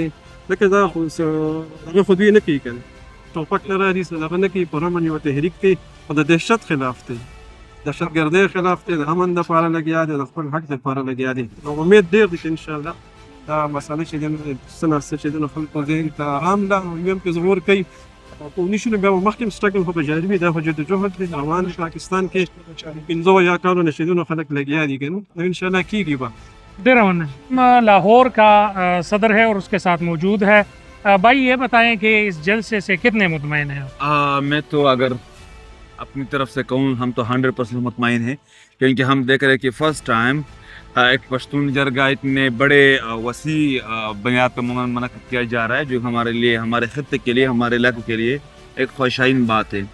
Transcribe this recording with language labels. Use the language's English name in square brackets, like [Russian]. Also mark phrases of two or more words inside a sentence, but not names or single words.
[Pashto] ځکه دا خو هغه خو دوی نه کوي که نه، ټوپک نه رالي هغه نه کوي، پر امن یو تحریک دی او د دهشت خلاف دی، دهشت ګردۍ خلاف دی، د امن دپاره لګیا دی، د خپل حق دپاره لګیا دی. نو امید ډېر دی چې انشاءالله دا مسله چې دی نو څه نه څه چې دی نو خلکو ذهن ته ارام ده او یو هم پرې ظهور کوي او نشو نو بیا به مخکې هم سټرګل خو به جاري وي، دا خو جدوجهد دی روان دی. پاکستان کې 15 یا کالونه چې دی نو خلک لګیا دي که نه، نو انشاءالله کېږي به. [Urdu] ڈیرا لاہور کا صدر ہے اور اس کے ساتھ موجود ہے. بھائی یہ بتائیں کہ اس جلسے سے کتنے مطمئن ہیں؟ میں تو اگر اپنی طرف سے کہوں ہم تو 100% مطمئن ہیں، کیونکہ ہم دیکھ رہے ہیں کہ [English] first time [Urdu] ایک پشتون جرگہ اتنے بڑے وسیع بنیاد پر منعقد کیا جا رہا ہے، جو ہمارے لیے، ہمارے خطے کے لیے، ہمارے علاقے کے لیے ایک خوشائن بات ہے.